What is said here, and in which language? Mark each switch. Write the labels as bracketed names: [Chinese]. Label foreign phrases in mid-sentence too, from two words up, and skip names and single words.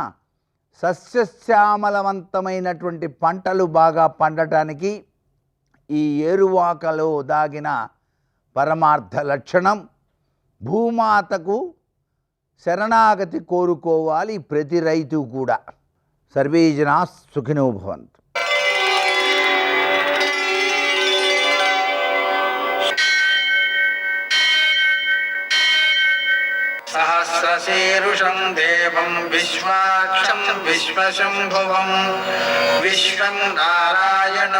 [Telugu] సస్యశ్యామలవంతమైనటువంటి పంటలు బాగా పండటానికి ఈ ఏరువాకలో దాగిన పరమార్థ లక్షణం భూమాతకు శరణాగతి కోరుకోవాలి ప్రతి రైతు కూడా. [Sanskrit] సర్వే జనా సుఖినో భవంతు. सहस्रशीर्षं देवं विश्वाक्षं विश्वशम्भुवं विश्वं नारायणं